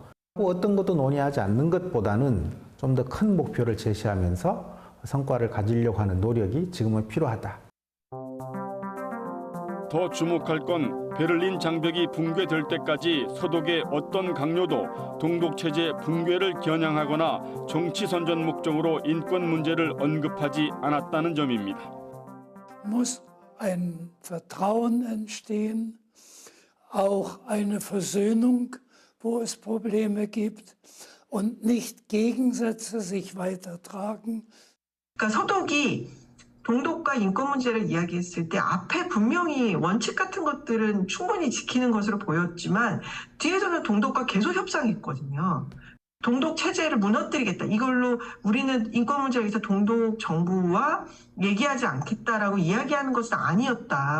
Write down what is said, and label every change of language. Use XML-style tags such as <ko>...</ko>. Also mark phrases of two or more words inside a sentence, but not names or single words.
<ko>어떤 것도 논의하지 않는 것보다는 좀 더 큰 목표를 제시하면서 성과를 가지려고 하는 노력이 지금은 필요하다. 더 주목할 건 베를린 장벽이 붕괴될 때까지 서독의 어떤 강요도 동독 체제 붕괴를 겨냥하거나 정치 선전 목적으로 인권 문제를 언급하지 않았다는 점입니다.</ko> <de>Muss ein Vertrauen entstehen, auch eine Versöhnung, wo es Probleme gibt und nicht Gegensätze sich weitertragen.</de> <ko>그러니까 서독이 동독과 인권 문제를 이야기했을 때 앞에 분명히 원칙 같은 것들은 충분히 지키는 것으로 보였지만 뒤에서는 동독과 계속 협상했거든요. 동독 체제를 무너뜨리겠다. 이걸로 우리는 인권 문제에 대해서 동독 정부와 얘기하지 않겠다라고 이야기하는 것은 아니었다.</ko>